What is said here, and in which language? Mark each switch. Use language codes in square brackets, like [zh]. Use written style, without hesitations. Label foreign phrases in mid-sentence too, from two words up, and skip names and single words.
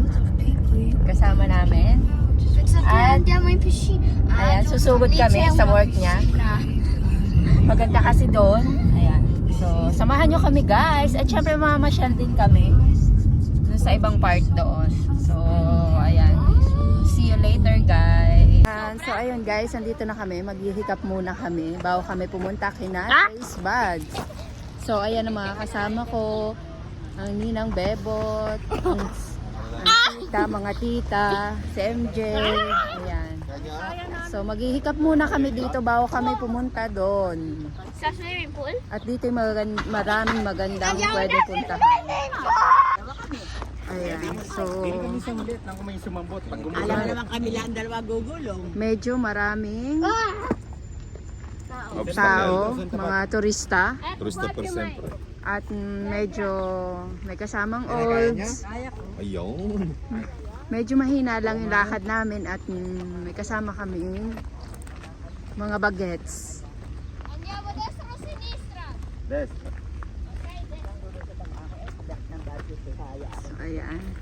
[tl] Kasama namin. At ayan, susugod kami sa work niya. Maganda kasi doon. Ayan. So, samahan nyo kami guys. At syempre mamasyal din kami doon sa ibang part doon. So, ayan. [en] See you later guys. [tl] So, ayun guys. Nandito na kami. Maghihikap muna kami bago kami pumunta kina Taste Buds. So, ayan ang mga kasama ko. Ang ninang Bebot. Ang tita, mga tita. Si MJ. Ayan. So, maghihikap muna kami dito bago kami pumunta doon. Sa [en] swimming pool? [tl] At dito yung maraming magandang pwede puntahan. Ayan. So, alam naman kami lang dalawa gugulong. medyo maraming tao, mga turista. [it] Turista per sempre. [tl] At medyo may kasamang olds. Ayun. Medyo mahina lang yung lakad namin at may kasama kami mga bagets. So, ayan.